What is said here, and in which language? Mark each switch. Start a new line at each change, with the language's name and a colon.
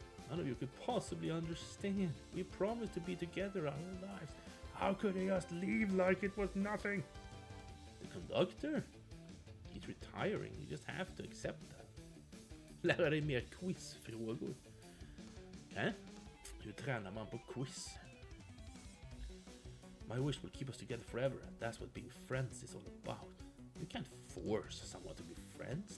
English: None of you could possibly understand. We promised to be together our whole lives. How could he just leave like it was nothing? The conductor? He's retiring. You just have to accept that.
Swedish: Lära dig mer quizfrågor. Hur tränar man på quiz?
English: My wish will keep us together forever. That's what being friends is all about. You can't force someone to be friends.